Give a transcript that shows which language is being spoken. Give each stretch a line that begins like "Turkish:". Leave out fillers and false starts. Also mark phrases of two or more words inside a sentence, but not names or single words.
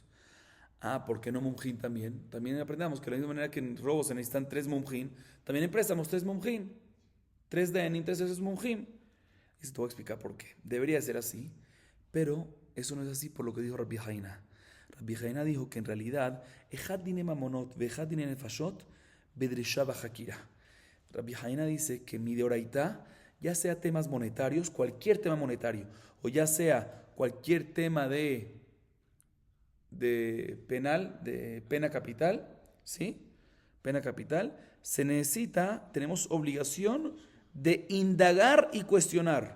Spanish: ¿Por qué no Mumjin también? También aprendamos que de la misma manera que en robos se necesitan 3 Mumjin, también en préstamos 3 Mumjin. 3 Dayanim, 3 veces Mumjim. Y se te voy a explicar por qué. Debería ser así, pero eso no es así por lo que dijo Rabbi Haina. Rabbi Haina dijo que en realidad,
Hebrew: אחד דיני ממונות, ואחד דיני נפשות, בדרישה בחקירה.
Spanish: Rabbi Haina dice que mi deoraita, ya sea temas monetarios, cualquier tema monetario, o ya sea cualquier tema de penal, de pena capital, ¿sí? Pena capital, tenemos obligación de indagar y cuestionar.